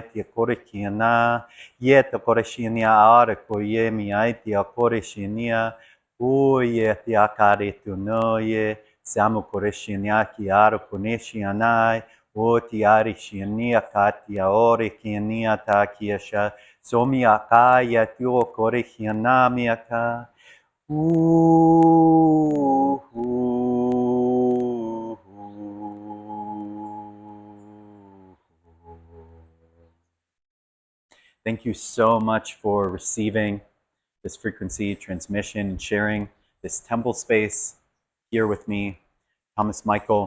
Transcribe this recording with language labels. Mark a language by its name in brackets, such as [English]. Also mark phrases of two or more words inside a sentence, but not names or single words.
[English] tia korakina yeta korashinia ara koye miaitia korashinia uye tia kare tunoye samu korashinia kiara koneshianai o tiari shinia katia ore kinia ta kiasha somi akaya tio koreshiana aka Thank you so much for receiving this frequency transmission and sharing this temple space here with me, Thomas Michael.